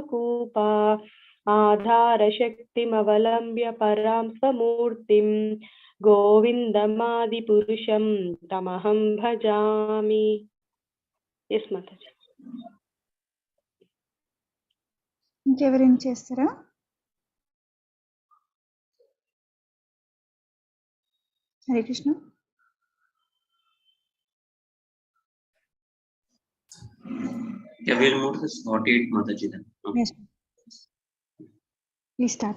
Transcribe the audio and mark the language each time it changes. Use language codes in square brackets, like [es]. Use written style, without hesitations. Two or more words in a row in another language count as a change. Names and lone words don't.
[sa] निद्रामनन्तजगदण्डसरोमकूपा आधारशक्तिमवलम्ब्य परां स्वमूर्तिं गोविन्दमादिपुरुषं तमहं भजामि. [en] Yes, Mataji. [te] ఇంకెవరైనా చేస్తారా? హరే కృష్ణ. [en] Yeah, we'll move to 48, Mataji then. Okay. Yes. Please start.